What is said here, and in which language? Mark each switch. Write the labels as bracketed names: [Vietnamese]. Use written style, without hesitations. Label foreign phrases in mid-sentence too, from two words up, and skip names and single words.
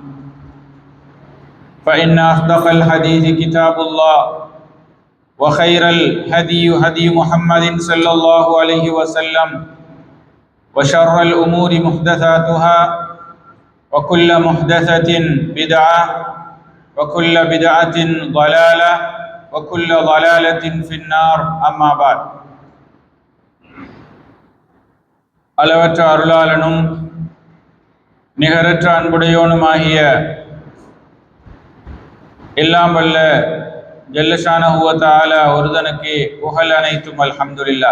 [Arabic] فإن أصدق الحديث كتاب الله وخير الهدي هدي محمد صلى الله عليه وسلم وشر الأمور محدثاتها وكل محدثة بدعة وكل بدعة ضلالة وكل ضلالة في النار. أما بعد. [Tamil] அளவற்ற அருளாளனும் நிகரற்ற அன்புடையோனுமாகிய எல்லாம் வல்ல [Arabic] جل شأنه وتعالى [Tamil] ஒருவனுக்கே புகழ் அனைத்தும். அல்ஹம்துலில்லாஹ்.